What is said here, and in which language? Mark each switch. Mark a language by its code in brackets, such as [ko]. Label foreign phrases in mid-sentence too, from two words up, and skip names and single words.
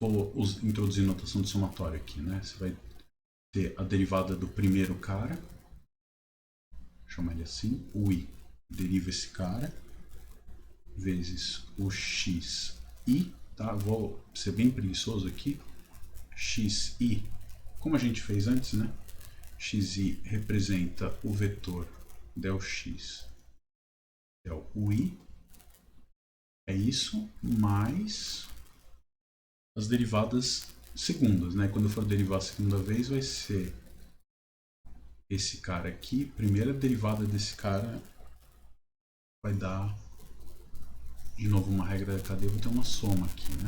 [pt] vou introduzir notação de somatório aqui, né? Você vai ter a derivada do primeiro cara, chama ele assim, o i deriva esse cara, vezes o xi, tá? Vou ser bem preguiçoso aqui, xi, como a gente fez antes, né? Xi representa o vetor del x, del ui, é isso, mais as derivadas segundas, né? Quando eu for derivar a segunda vez, vai ser esse cara aqui, primeira derivada desse cara vai dar, de novo, uma regra da cadeia, vou ter uma soma aqui, né?